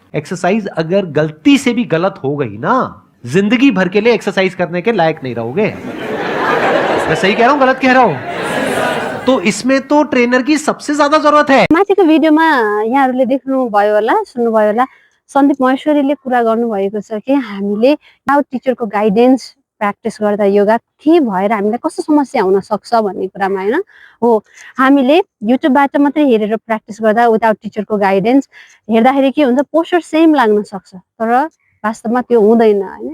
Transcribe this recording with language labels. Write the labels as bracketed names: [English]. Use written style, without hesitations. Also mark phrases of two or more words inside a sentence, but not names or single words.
[Hindi] एक्सरसाइज अगर गलती से भी गलत हो गई ना, जिंदगी भर के लिए एक्सरसाइज करने के लायक नहीं रहोगे। मैं सही कह रहा हूँ, गलत कह रहा हूँ? तो इसमें तो ट्रेनर की सबसे ज्यादा जरूरत है। [Nepali] माथिको भिडियोमा यहाँहरूले देख्नुभयो होला, सुन्नुभयो होला, सन्दीप महेश्वरीले कुरा गर्नुभएको छ कि हामीले [English] without teacherको guidance [Nepali] प्र्याक्टिस गर्दा योगा के भएर हामीलाई कस्तो समस्या हुन सक्छ भन्ने कुरामा हैन हो। हामीले युट्युबबाट मात्रै हेरेर प्र्याक्टिस गर्दा [English] without teacherको guidance [Nepali] हेर्दाखेरि के हुन्छ, [English] posture same [Nepali] लाग्न सक्छ तर वास्तवमा त्यो हुँदैन हैन।